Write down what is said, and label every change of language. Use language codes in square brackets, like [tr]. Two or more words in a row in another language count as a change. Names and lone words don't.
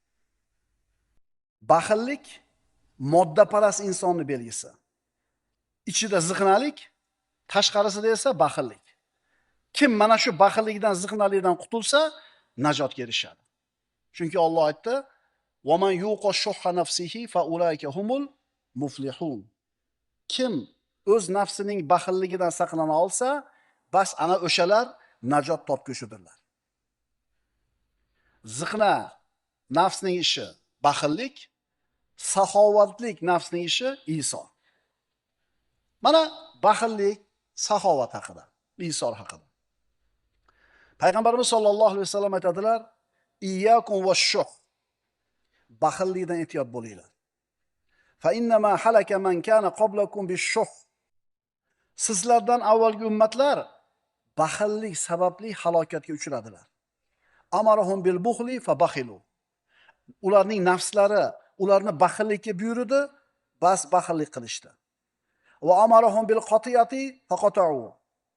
[uz] Baxillik moddaparast insonning belgisi. Ichida ziqnalik, tashqarisida esa baxillik. Kim mana shu baxillikdan, ziqnalikdan qutulsa, najotga erishadi. [ar] Chunki Alloh aytdi: "وَمَن يُوقَ شُحَّ نَفْسِهِ فَأُولَٰئِكَ هُمُ الْمُفْلِحُونَ." [uz] Kim o'z nafsining baxilligidan saqlana olsa, bas ana o'shalar najot topguchidirlar. Ziqna nafsning ishi baxillik, saxovatlik nafsning ishi isor. Mana baxillik, saxovat haqida, isor haqida. Payg'ambarimiz [ar] صلى الله عليه وسلم [uz] aytadilar: [ar] "إياكم والشح." [uz] Baxillikdan ehtiyot bo'linglar. [ar] فإنما هلك من كان قبلكم بالشح. [uz] Sizlardan avvalgi ummatlar baxillik sababli halokatga uchradilar. [ar] أمرهم بالبخل فبخلوا. [uz] Ularning nafslari ularni baxillikka buyurdi, bas baxillik qilishdi. [ar] وأمرهم بالقطيعة فقطعوا.